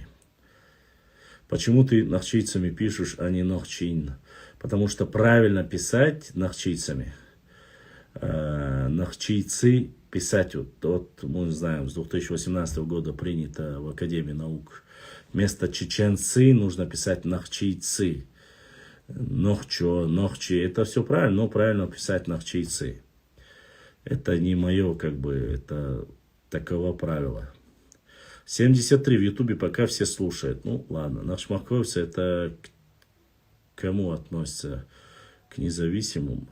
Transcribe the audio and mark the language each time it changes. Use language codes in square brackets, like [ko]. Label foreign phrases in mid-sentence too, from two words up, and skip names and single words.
[ru] Почему ты нахчийцами пишешь, а не нохчин? Потому что правильно писать нахчийцами. Нахчийцы писать, вот мы знаем, с 2018 года принято в Академии наук. Вместо чеченцы нужно писать нахчийцы. Нохчо, нохчи, это все правильно, но правильно писать нахчийцы. Это не мое, это таково правило. 73 в Ютубе пока все слушают. Ну, ладно, нахчмаковцы это кому относятся к независимым.